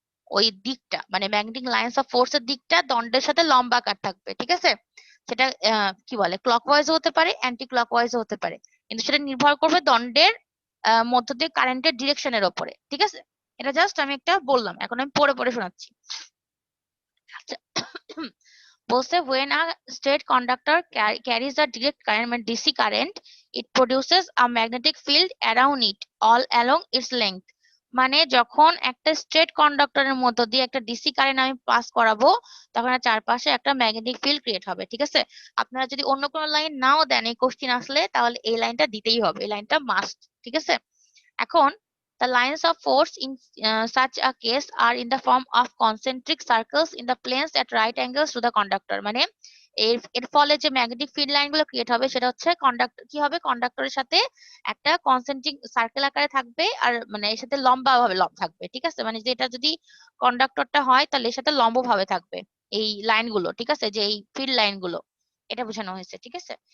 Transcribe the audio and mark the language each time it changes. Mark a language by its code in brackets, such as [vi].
[bn] ওই দিকটা মানে ম্যাগনেটিক লাইন্স অফ ফোর্স এর দিকটা দণ্ডের সাথে লম্বাকার থাকবে, ঠিক আছে? সেটা কি বলে, ক্লকওয়াইজও হতে পারে, অ্যান্টি ক্লকওয়াইজও হতে পারে, কিন্তু সেটা নির্ভর করবে দণ্ডের মধ্য দিয়ে কারেন্টের ডিরেকশনের ওপরে, ঠিক আছে? এটা জাস্ট আমি একটা বললাম, এখন আমি পড়ে পড়ে শোনাচ্ছি। আচ্ছা, বলছে [en] when a straight conductor carries a direct current মানে DC current, it produces a magnetic field around it all along its length. [bn] মানে যখন একটা স্ট্রেট কন্ডাক্টরের মধ্য দিয়ে একটা ডিসি কারেন্ট আমি পাস করাবো, তখন এর চারপাশে একটা ম্যাগনেটিক ফিল্ড ক্রিয়েট হবে, ঠিক আছে? আপনারা যদি অন্য কোনো লাইন নাও দেন এই কোশ্চিন আসলে, তাহলে এই লাইনটা দিতেই হবে, এই লাইনটা মাস্ট, ঠিক আছে? [en] এখন the lines of force in such a case are in the form of concentric circles in the planes at right angles to the conductor. মানে [bn] এর ফলে যে ম্যাগনেটিক ফিল্ড লাইন গুলো ক্রিয়েট হবে সেটা হচ্ছে কি হবে, কন্ডাক্টরের সাথে একটা কনসেন্ট্রিক সার্কেল আকারে থাকবে, আর মানে এর সাথে লম্বা ভাবে থাকবে, ঠিক আছে, মানে যেটা যদি কন্ডাক্টরটা হয় তাহলে এর সাথে লম্ব ভাবে থাকবে এই লাইনগুলো, ঠিক আছে, যে এই ফিল্ড লাইনগুলো, এটা বোঝানো হয়েছে, ঠিক আছে।